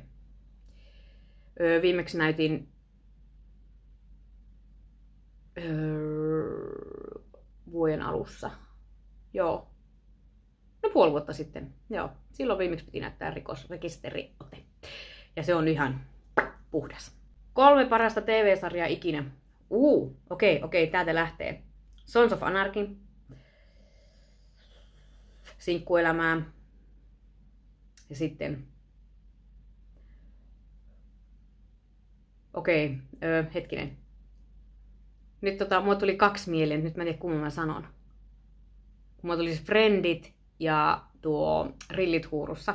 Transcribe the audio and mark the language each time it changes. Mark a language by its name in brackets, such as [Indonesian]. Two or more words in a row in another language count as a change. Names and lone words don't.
[Finnish] Viimeksi näytin vuoden alussa. Joo. No 5 vuotta sitten. Joo. Silloin viimeksi piti näyttää rikosrekisteriote. Ja se on ihan puhdas. 3 parasta TV-sarjaa ikinä. Okei, täältä lähtee. Sons of Anarchy. Sinkkuelämää. Ja sitten... hetkinen. Nyt mulla tuli 2 mieleen, nyt mä en tiedä kumman mä sanon. Mulla tuli siis Friendit ja tuo Rillit huurussa.